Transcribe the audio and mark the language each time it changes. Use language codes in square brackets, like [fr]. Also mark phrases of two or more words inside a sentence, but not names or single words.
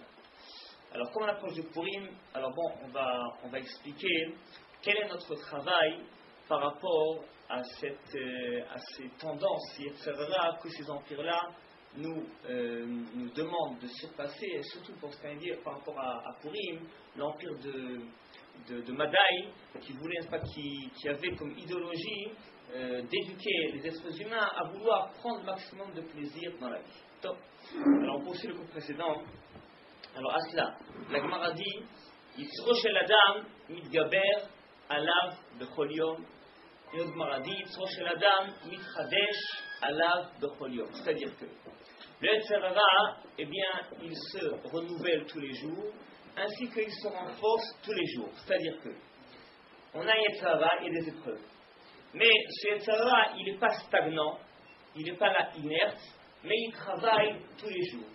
[fr] Alors, comme on approche de Purim, alors bon, on va expliquer quel est notre travail par rapport à ces tendances, etc., que ces empires-là nous demandent de surpasser, et surtout pour ce qu'on dit par rapport à Purim, l'empire de Madai, qui avait comme idéologie d'éduquer les êtres humains à vouloir prendre le maximum de plaisir dans la vie. Top. Alors on poursuit le cours précédent. Alors à cela, la Gemara dit [he] יצרו של אדם מתגבר עליו בכל יום. [fr] Et l'autre Gemara dit [he] יצרו של אדם מתחדש עליו בכל יום. [fr] C'est-à-dire que le Yetzirah, eh bien, il se renouvelle tous les jours, ainsi qu'il se renforce tous les jours. C'est-à-dire que on a un Yetzirah et des épreuves. Mais ce Yetzirah, il n'est pas stagnant, il n'est pas là inerte, mais il travaille tous les jours.